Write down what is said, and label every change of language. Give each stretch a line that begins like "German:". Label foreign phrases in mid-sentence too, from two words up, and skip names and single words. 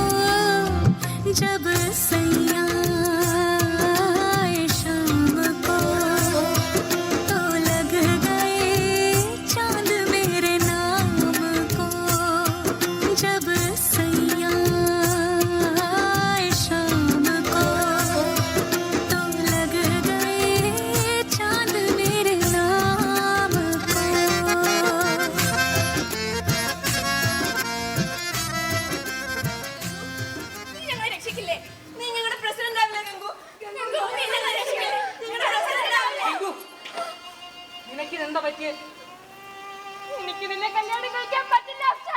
Hindi: जब सैया आए शाम को तो लग गए चांद मेरे नाम को। जब सैया आए शाम को तो लग गए चांद मेरे नाम को।
Malayalam: നീ ഞങ്ങളെ രക്ഷിക്കില്ലേ? നീ ഞങ്ങളുടെ പ്രസിഡന്റ് ആവില്ലേ ഗംഗു? ഗംഗു, നീ ഞങ്ങളെ രക്ഷിക്കില്ലേ? ഞങ്ങളുടെ പ്രസിഡന്റ് ആവില്ലേ? ഗംഗു, നിനക്കിതെന്താ പറ്റിയേ? എനിക്ക് നിന്നെ കല്യാണം കഴിക്കാൻ പറ്റില്ല അഫ്ഷാൻ.